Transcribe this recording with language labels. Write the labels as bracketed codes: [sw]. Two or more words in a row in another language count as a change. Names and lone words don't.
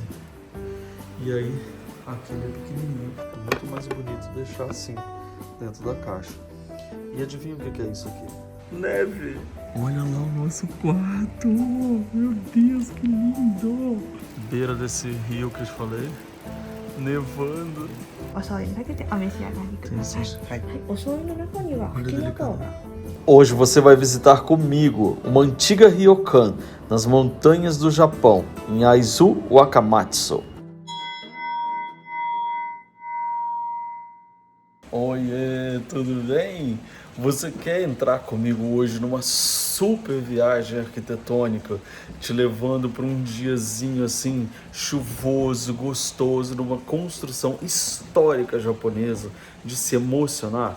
[pt] E aí, aquele é pequenininho. Muito mais bonito deixar assim, dentro da caixa. E adivinha o que é isso aqui? Neve! Olha lá o nosso quarto! Meu Deus, que lindo! Beira desse rio que eu te falei. Nevando. [ja] お醤油にかけてお召し上がりください。 [pt] Tem [ja] はい、お醤油の中にはフキノトウが。 [pt] Hoje você vai visitar comigo uma antiga ryokan nas montanhas do Japão, em Aizu Wakamatsu. Oiê, tudo bem? Você quer entrar comigo hoje numa super viagem arquitetônica, te levando para um diazinho assim, chuvoso, gostoso, numa construção histórica japonesa, de se emocionar?